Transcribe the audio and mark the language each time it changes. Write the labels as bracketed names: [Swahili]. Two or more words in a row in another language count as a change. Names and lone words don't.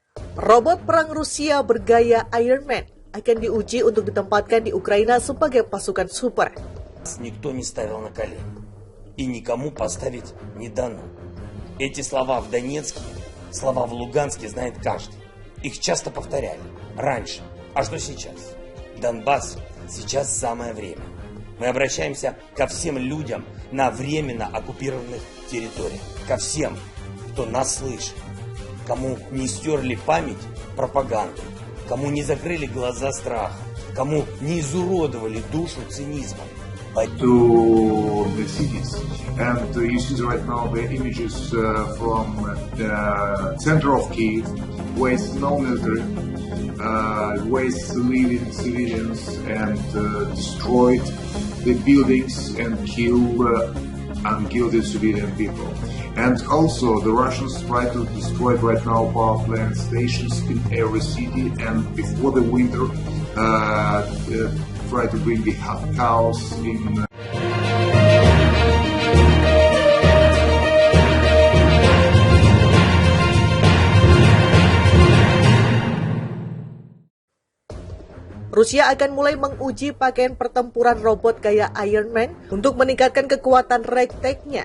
[Indonesian] Robot perang Rusia bergaya Iron Man akan diuji untuk ditempatkan di Ukraina sebagai pasukan super. [Russian] Никто не ставил на колени, и никому поставить не дано. Эти слова в Донецке, слова в Луганске знает каждый. Их часто повторяли раньше. А что сейчас? Донбасс сейчас самое время. Мы обращаемся ко всем людям на временно оккупированных территориях, ко всем, кто нас слышит, кому не стерли память пропагандой, кому не закрыли глаза страхом, кому не изуродовали душу цинизмом. [English] To the cities, and you see right now the images from the center of Kyiv, where is no military, where is living civilians and destroyed the buildings and kill unguilty civilian people. And also the Russians try to destroy right now power plant stations in every city, and before the winter try to bring the chaos in. [Indonesian] Rusia akan mulai menguji pakaian pertempuran robot gaya Iron Man untuk meningkatkan kekuatan ragtag-nya.